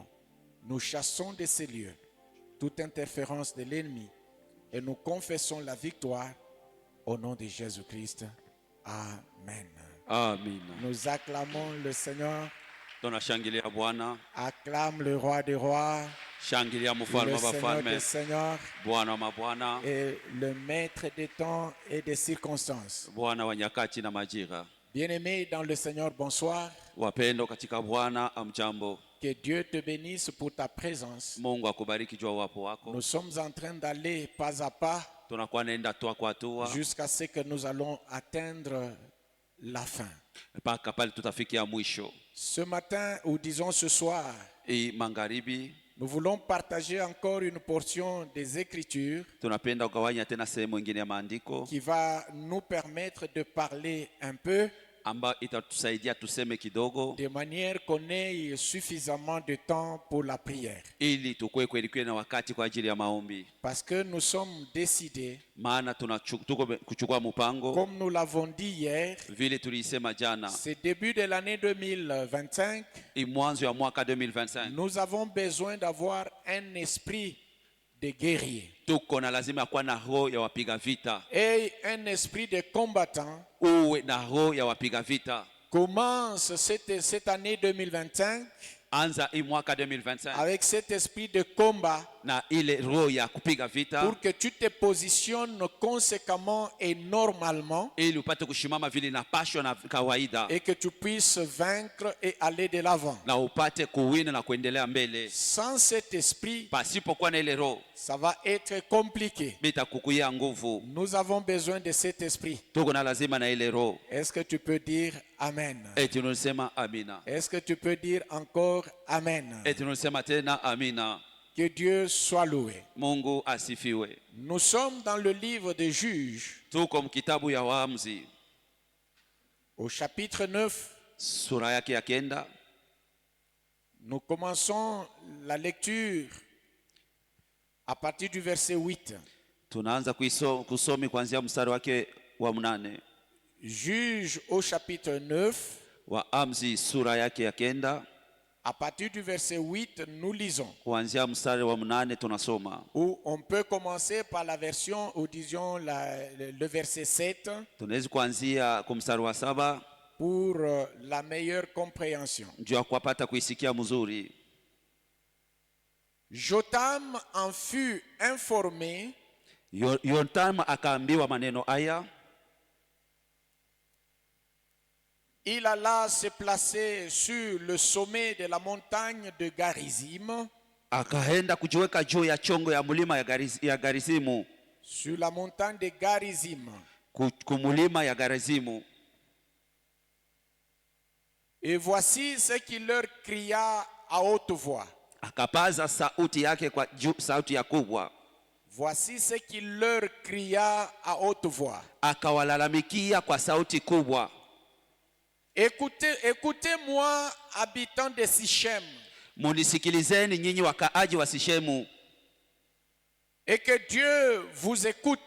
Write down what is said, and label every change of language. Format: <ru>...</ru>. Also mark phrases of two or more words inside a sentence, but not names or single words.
<fr>Nous chassons de ces lieux toute interférence de l'ennemi et nous confessons la victoire au nom de Jésus-Christ. Amen. Amen. Nous acclamons le Seigneur.</fr> <sw>Tunashangilia Bwana.</sw> <fr>Acclame le roi des rois,</fr> <sw>Shangilia mfalme</sw> <fr>le</fr> <sw>wa</sw> <fr>Seigneur</fr> <sw>wafalme,</sw> <fr>des seigneurs</fr> <sw>Bwana wa mabwana,</sw> <fr>et le maître des temps et des circonstances.</fr> <sw>Bwana wa nyakati na majira.</sw> <fr>Bien-aimés dans le Seigneur, bonsoir.</fr> <sw>Wapendo katika Bwana, amjambo.</sw> <fr>Que Dieu te bénisse pour ta présence.</fr> <sw>Mungu akubariki jua uwapo wako.</sw> <fr>Nous sommes en train d'aller pas à pas</fr> <sw>Tunakuwa naenda hatua kwa hatua</sw> <fr>jusqu'à ce que nous allons atteindre la fin.</fr> <sw>mpaka pale tutafikia mwisho.</sw> <fr>Ce matin, ou disons ce soir,</fr> <sw>Magharibi</sw> <fr>nous voulons partager encore une portion des Écritures</fr> <sw>tunapenda kugawanya tena sehemu nyingine ya maandiko</sw> <fr>qui va nous permettre de parler un peu</fr> <sw>ambayo itatusaidia tuseme kidogo</sw> <fr>de manière qu'on ait suffisamment de temps pour la prière.</fr> <sw>ili tukue kweli na wakati kwa ajili ya maombi.</sw> <fr>Parce que nous sommes décidés,</fr> <sw>Maana tuko kuchukua mpango</sw> <fr>comme nous l'avons dit hier,</fr> <sw>vile tulisema jana,</sw> <fr>ce début de l'année 2025,</fr> <sw>mwanzo ya mwaka 2025</sw> <fr>nous avons besoin d'avoir un esprit de guerrier</fr> <sw>tuko na lazima kuwa na roho ya wapiga vita,</sw> <fr>et un esprit de combattant.</fr> <sw>uwe na roho ya wapiga vita.</sw> <fr>Commence cette année 2025</fr> <sw>Anza mwaka 2025</sw> <fr>avec cet esprit de combat</fr> <sw>na ile roho ya kupiga vita,</sw> <fr>pour que tu te positionnes conséquemment et normalement</fr> <sw>ili upate kushimama vile na passion na kawaida,</sw> <fr>et que tu puisses vaincre et aller de l'avant.</fr> <sw>na upate kuwina na kuendelea mbele.</sw> <fr>Sans cet esprit,</fr> <sw>Pasipokuwa na ile roho</sw> <fr>ça va être compliqué.</fr> <sw>bitakukuia nguvu.</sw> <fr>Nous avons besoin de cet esprit.</fr> <sw>Tuko na lazima na ile roho.</sw> <fr>Est-ce que tu peux dire Amen?</fr> <sw>Tunasema amina.</sw> <fr>Est-ce que tu peux dire encore Amen?</fr> <sw>Tunasema tena amina.</sw> <fr>Que Dieu soit loué.</fr> <sw>Mungu asifiwe.</sw> <fr>Nous sommes dans le livre des Juges,</fr> <sw>Tuko mkitabu ya Waamuzi,</sw> <fr>au chapitre 9.</fr> <sw>sura yake ya 9.</sw> <fr>Nous commençons la lecture à partir du verset 8.</fr> <sw>Tunaanza kusomi kuanzia mstari wake wa 8.</sw> <fr>Juges au chapitre 9.</fr> <sw>Waamuzi sura yake ya 9.</sw> <fr>À partir du verset 8, nous lisons.</fr> <sw>Kuanzia mstari wa 8 tunasoma.</sw> <fr>Ou on peut commencer par la version, ou disons le verset 7,</fr> <sw>Tunaweza kuanzia kwa mstari wa 7</sw> <fr>pour la meilleure compréhension.</fr> <sw>ndio ya kupata kuisikia mzuri.</sw> <fr>Jotam en fut informé.</fr> <sw>Yotam akaambiwa maneno haya.</sw> <fr>Il alla se placer sur le sommet de la montagne de Garizim.</fr> <sw>Akaenda kujiweka juu ya chongo ya mulima ya Garizimu.</sw> <fr>Sur la montagne de Garizim.</fr> <sw>Kumulima ya Garizimu.</sw> <fr>Et voici ce qu'il leur cria à haute voix.</fr> <sw>Akapaza sauti yake kwa sauti ya kubwa.</sw> <fr>Voici ce qu'il leur cria à haute voix.</fr> <sw>Akawalalamikia kwa sauti kubwa.</sw> <fr>Écoutez-moi, habitants de Sichem.</fr> <sw>Munisikilizeni nyinyi wakaaji wa Sichemu.</sw> <fr>Et que Dieu vous écoute.</fr>